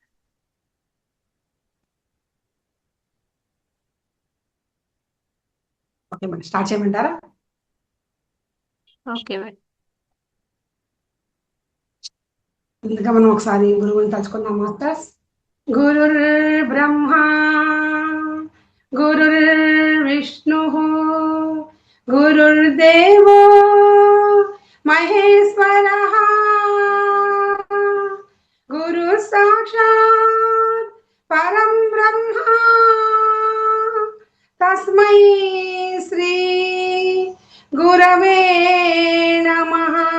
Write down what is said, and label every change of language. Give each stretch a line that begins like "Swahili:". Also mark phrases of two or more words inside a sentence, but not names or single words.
English: okay madam,
Telugu: స్టార్ట్ చేయమంటారా?
English: okay madam.
Telugu: ముందుగా మనం ఒకసారి గురువుని తలుచుకుందాం మాస్టర్స్.
Sanskrit: గురుర్ బ్రహ్మ గురుర్ విష్ణు గురుర్దేవో మహేశ్వర గురు సాక్షాత్ పరం బ్రహ్మ తస్మై శ్రీ గురవే నమః.